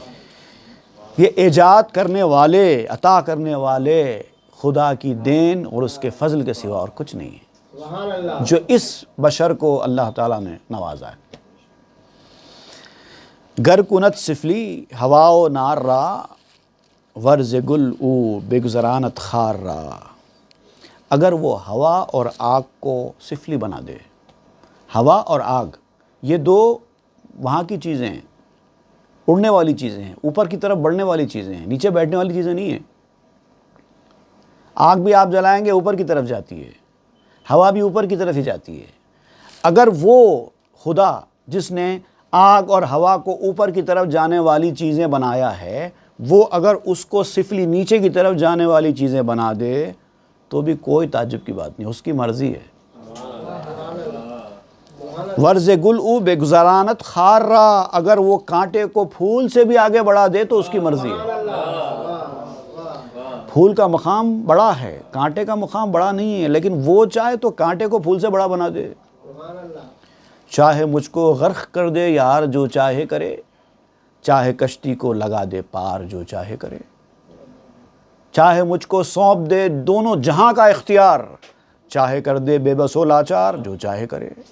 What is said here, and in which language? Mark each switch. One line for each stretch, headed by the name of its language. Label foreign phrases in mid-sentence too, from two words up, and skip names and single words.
Urdu: یہ ایجاد کرنے والے، عطا کرنے والے خدا کی دین اور اس کے فضل کے سوا اور کچھ نہیں ہے
Arabic: سبحان اللہ۔
Urdu: جو اس بشر کو اللہ تعالیٰ نے نوازا ہے۔
Persian: گر کنت سفلی ہوا و نار را ورز گل او بگزرانت خار را۔
Urdu: اگر وہ ہوا اور آگ کو سفلی بنا دے، ہوا اور آگ یہ دو وہاں کی چیزیں ہیں، اڑنے والی چیزیں ہیں، اوپر کی طرف بڑھنے والی چیزیں ہیں، نیچے بیٹھنے والی چیزیں نہیں ہیں۔ آگ بھی آپ جلائیں گے اوپر کی طرف جاتی ہے، ہوا بھی اوپر کی طرف ہی جاتی ہے۔ اگر وہ خدا جس نے آگ اور ہوا کو اوپر کی طرف جانے والی چیزیں بنایا ہے، وہ اگر اس کو سفلی نیچے کی طرف جانے والی چیزیں بنا دے تو بھی کوئی تعجب کی بات نہیں، اس کی مرضی ہے۔
Persian: ورز گل او بے گزرانت خار را،
Urdu: اگر وہ کانٹے کو پھول سے بھی آگے بڑھا دے تو اس کی مرضی ہے۔ پھول کا مقام بڑا ہے، کانٹے کا مقام بڑا نہیں ہے، لیکن وہ چاہے تو کانٹے کو پھول سے بڑا بنا دے۔ چاہے مجھ کو غرق کر دے یار جو چاہے کرے، چاہے کشتی کو لگا دے پار جو چاہے کرے، چاہے مجھ کو سونپ دے دونوں جہاں کا اختیار، چاہے کر دے بے بس و لاچار جو چاہے کرے۔